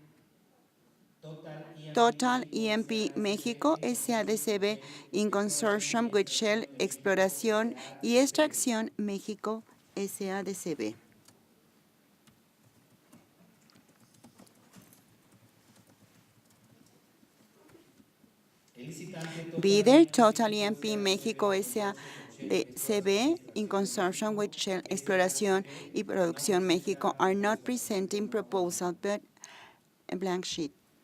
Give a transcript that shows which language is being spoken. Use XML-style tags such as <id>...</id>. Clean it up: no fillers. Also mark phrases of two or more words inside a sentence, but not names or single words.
<en>Total E&P México SADCB in consortium with Shell Exploración y Extracción México SADCB. Bidder Total E&P México SADCB in consortium with Shell Exploración y Producción México are not presenting proposal but a blank sheet.</en>